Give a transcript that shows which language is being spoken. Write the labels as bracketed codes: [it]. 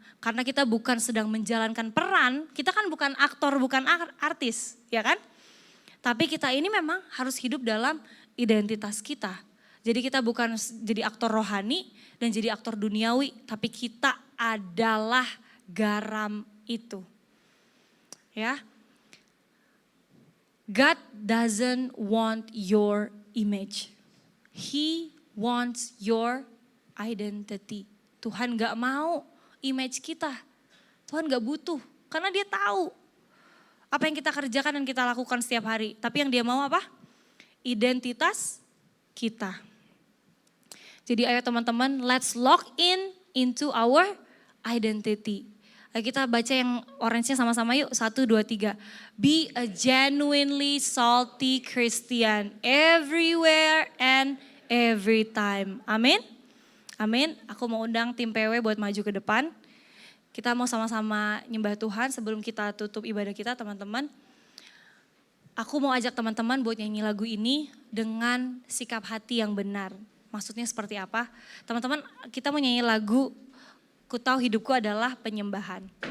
[id] Karena kita bukan sedang menjalankan peran, kita kan bukan aktor, bukan artis, ya kan? Tapi kita ini memang harus hidup dalam identitas kita. Jadi kita bukan jadi aktor rohani dan jadi aktor duniawi, tapi kita adalah garam itu. Ya. [en] God doesn't want your image. He wants your identity. [id] Tuhan gak mau image kita. Tuhan gak butuh. Karena dia tahu apa yang kita kerjakan dan kita lakukan setiap hari. Tapi yang dia mau apa? Identitas kita. Jadi ayo teman-teman, [en] let's lock into our identity. [id] Ayo kita baca yang orange-nya sama-sama yuk. [en] 1, 2, 3. Be a genuinely salty Christian everywhere and every time. [id] Amin. Amin. Aku mau undang tim PW buat maju ke depan. Kita mau sama-sama nyembah Tuhan sebelum kita tutup ibadah kita teman-teman. Aku mau ajak teman-teman buat nyanyi lagu ini dengan sikap hati yang benar. Maksudnya seperti apa? Teman-teman kita mau nyanyi lagu Ku Tahu Hidupku Adalah Penyembahan.